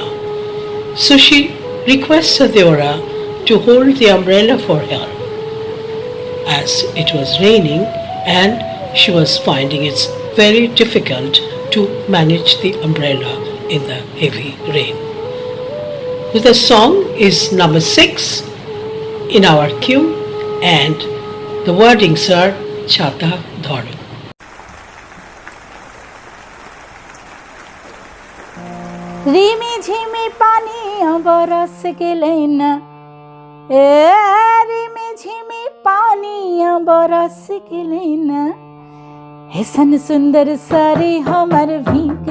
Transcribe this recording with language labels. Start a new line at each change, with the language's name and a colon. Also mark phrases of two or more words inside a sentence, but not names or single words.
English: So she requests her Deora to hold the umbrella for her, as it was raining and she was finding it very difficult to manage the umbrella in the heavy rain. The song is number 6 in our queue, and the wordings are Chata Dharo.
Maithili: रिमी झिमी पानी बरस गेलै न रिमी झिमी पानी बरस गेलै न ऐसन सुंदर सारी हमर भीग